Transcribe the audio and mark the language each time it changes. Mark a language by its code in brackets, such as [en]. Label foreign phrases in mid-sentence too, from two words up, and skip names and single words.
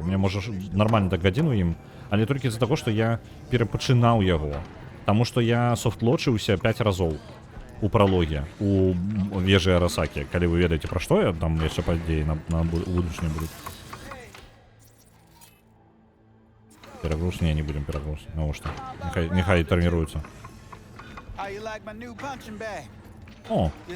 [be] Мне можа нармальна так гадзіну ім, але толькі з-за таго, што я перапачынаў яго, таму што я софтлочыўся 5 разоў у пралоге, у вежы Арасакі. Калі вы ведаеце, пра што я, там яшчэ падзеі на будучыню будуць. Перагруз? [ru] Не, не будем перагруз. Ну что? Нехай тренируются. О!